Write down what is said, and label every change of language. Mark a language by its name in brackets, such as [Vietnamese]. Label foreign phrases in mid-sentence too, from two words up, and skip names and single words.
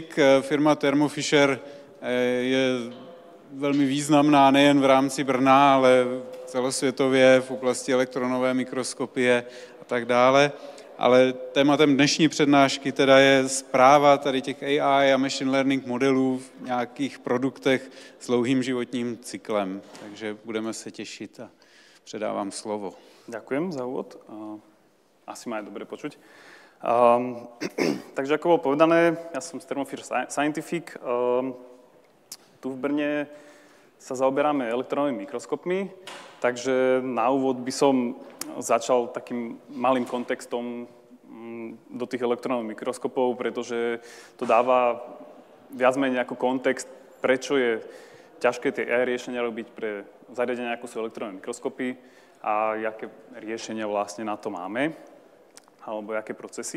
[Czech] Firma Thermo Fisher je velmi významná nejen v rámci Brna, ale celosvětově v oblasti elektronové mikroskopie a tak dále. Ale tématem dnešní přednášky teda je správa tady těch AI a [English] machine learning [Czech] modelů v nějakých produktech s dlouhým životním cyklem. Takže budeme se těšit a předávám slovo. [Slovak] Ďakujem za úvod. Asi ma aj dobre počuť. Takže ako bolo povedané, ja som z Thermo Fisher Scientific. Tu v Brne sa zaoberáme elektronovými mikroskopmi, takže na úvod by som začal takým malým kontextom do tých elektronových mikroskopov, pretože to dáva viac menej ako kontext, prečo je ťažké tie AI riešenia robiť pre zariadenia, ako sú elektronové mikroskopy a aké riešenia vlastne na to máme, alebo aké procesy.